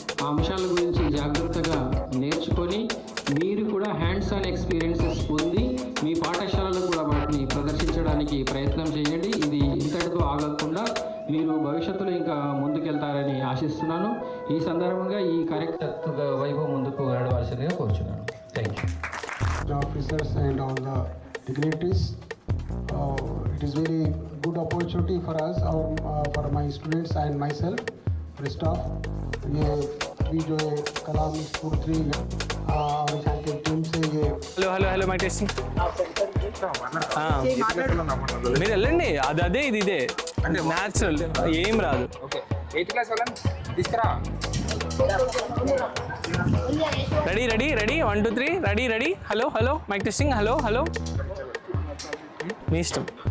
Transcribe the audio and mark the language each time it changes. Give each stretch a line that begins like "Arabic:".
Telugu: ఆ అంశాల గురించి జాగ్రత్తగా నేర్చుకొని మీరు కూడా హ్యాండ్స్ ఆన్ ఎక్స్పీరియన్సెస్ పొంది మీ పాఠశాలలో కూడా వాటిని ప్రదర్శించడానికి ప్రయత్నం చేయండి. ఇది ఇంతటితో ఆగకుండా మీరు భవిష్యత్తులో ఇంకా ముందుకెళ్తారని ఆశిస్తున్నాను. ఈ సందర్భంగా ఈ కార్యక్రమ వైభవం ముందుకు నడవాల్సిందిగా కోరుచున్నాను.
English: Thank you. Officers and all the dignitaries, it is very good opportunity for us, for my students and myself, for staff.
Hindi: ये भी जो है कलाम स्फूर्ति और यहाँ के टीम से ये
English: Hello mic testing.
Telugu: మీరు వెళ్ళండి, అదే ఇది ఇదే న్యాచురల్, ఏం రాదు. ఓకే, 8th క్లాస్ వాళ్ళని తీసుకురా.
English: Ready 1 2 3 ready. Hello mic testing.
Telugu: Hello మీ ఇష్టం.